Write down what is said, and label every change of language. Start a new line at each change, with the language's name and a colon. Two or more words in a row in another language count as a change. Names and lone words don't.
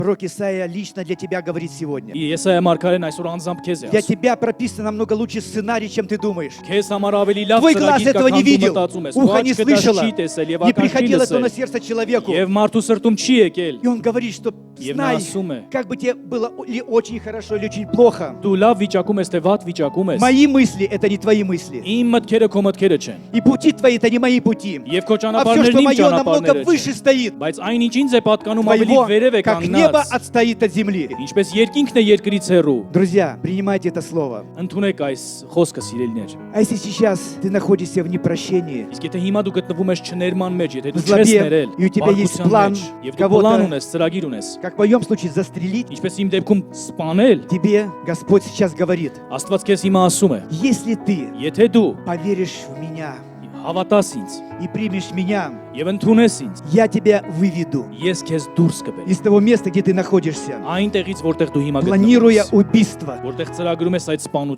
Russian: Пророк Исаия лично для тебя говорит сегодня.
Armenian: Եսայա մարգարեն այսօր անձամբ քեզ է
Russian: Для
Armenian: ասում։
Russian: тебя прописан намного лучше сценарий, чем ты думаешь.
Armenian: Քեզ համար ավելի լավ
Russian: Твой глаз
Armenian: ծրագիր կա,
Russian: этого не
Armenian: քան դու
Russian: видел,
Armenian: մտածում ես։
Russian: ухо не
Armenian: Ոչ
Russian: слышало,
Armenian: չի տեսել եւ
Russian: не
Armenian: ականջ չի
Russian: приходило это на
Armenian: լսել։
Russian: сердце человеку.
Armenian: Եվ մարդու սրտում չի եկել։
Russian: И он говорит, что
Armenian: Եվ նա
Russian: знай,
Armenian: ասում է.
Russian: как бы тебе было или очень хорошо, или очень плохо.
Armenian: Դու լավ վիճակում ես, թե վատ վիճակում ես։
Russian: Мои мысли — это не твои мысли.
Armenian: Իմ мտքերը քո մտքերը չեն։
Russian: И пути твои — это не мои пути.
Armenian: Եվ քո
Russian: А все,
Armenian: ճանապարհներն
Russian: что
Armenian: իմ
Russian: мое, намного
Armenian: ճանապարհները
Russian: выше
Armenian: չեն։
Russian: стоит.
Armenian: Բայց այն ինչ ինձ է պատկանում ավելի
Russian: Твоего,
Armenian: վերև է
Russian: как небо
Armenian: կանգնած։
Russian: отстоит от земли.
Armenian: Ինչպես երկինքն է երկրից հեռու։
Russian: Друзья, принимайте это слово.
Armenian: Ընդունեք այս խոսքը, սիրելիներ։
Russian: А если сейчас ты находишься в непрощении,
Armenian: Իսկ եթե հիմա դու գտնվում ես չներման մեջ, եթե
Russian: в
Armenian: դու չես
Russian: злобе,
Armenian: ներել,
Russian: и у тебя есть
Armenian: բարկության
Russian: план
Armenian: մեջ, եւ դու
Russian: кого-то,
Armenian: պլան ունես, ծրագիր ունես,
Russian: как в моем случае, застрелить,
Armenian: ինչպես իմ դեպքում սպանել,
Russian: тебе Господь сейчас говорит,
Armenian: Աստված քեզ հիմա ասում է.
Russian: если ты
Armenian: Եթե դու
Russian: поверишь в меня
Armenian: հավատաս ինձ
Russian: и примешь меня,
Armenian: եւ ընդունես ինձ,
Russian: я тебя выведу
Armenian: ես քեզ դուրս կբերեմ։
Russian: из того места, где ты находишься,
Armenian: Այն տեղից, որտեղ դու հիմա գտնվում
Russian: планируя
Armenian: ես,
Russian: убийство,
Armenian: որտեղ ծրագրում ես այդ սպանությունը,